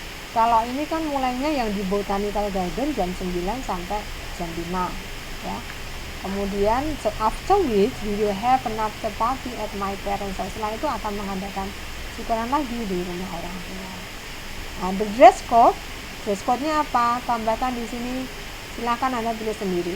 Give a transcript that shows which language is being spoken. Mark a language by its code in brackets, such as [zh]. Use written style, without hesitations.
[id] Kalau ini kan mulainya yang di Botanical Garden jam 9 sampai jam 5 ya. Kemudian [en] after which we will have an after party at my parents' house. [id] Setelah itu akan mengadakan syukuran lagi di rumah orang tua. Nah, the dress code-nya apa? Tambahkan di sini, silahkan Anda pilih sendiri.